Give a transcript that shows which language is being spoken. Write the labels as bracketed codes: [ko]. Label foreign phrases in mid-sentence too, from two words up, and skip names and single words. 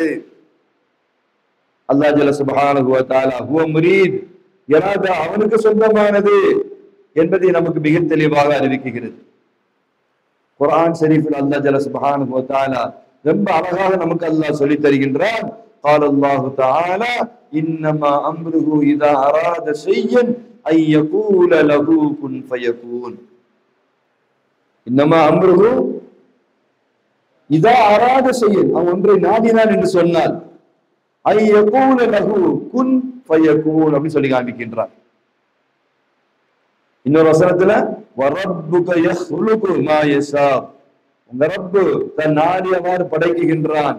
[ta] அல்லாஹ் [ar] جل سبحانه وتعالى هو مريد, [ta] இராதா அவனுக்கு சொந்தமானது என்பதை நமக்கு மிக தெளிவாக அறிவிக்கிறது. குர்ஆன் ஷரீஃபில் அல்லாஹ் [ar] جل سبحانه وتعالى [ta] ரொம்ப அழகாக நமக்கு அல்லாஹ் சொல்லி தருகின்றான். [ar] قال الله تعالى انما امره اذا اراد شيئا ان يقول له كن فيكون. انما امره اذا اراد شيئا, [ta] அவன் ஒன்றை நாடினான் என்று சொன்னால் [ar] أن يقول له كن فيكون [ta] அப்படி சொல்லி காமிக்கின்றான். இன்னொரு வசனத்துல [ar] وربك يخلق ما يشاء, [ta] உங்க ரப்பு தன் நாடியவாறு படைக்குகின்றான்.